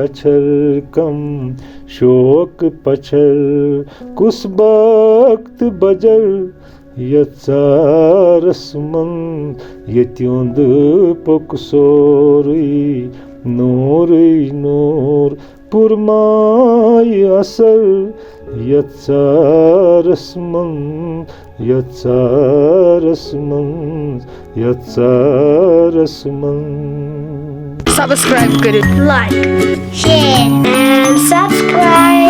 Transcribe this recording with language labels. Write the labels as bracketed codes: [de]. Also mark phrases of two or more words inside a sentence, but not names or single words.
[ks] اچھر کم شوق پچھر کُس بخت بجر یتھ ژارس منز ییٚتہِ اوٚنٛد پوٚک سورُے نوٗرٕے نوٗر پُرمایہِ اثر یتھ ژارس منز یتھ ژارس منز یتھ ژارس منز [ur] سبسکرائب کریں، [en] like, share and subscribe.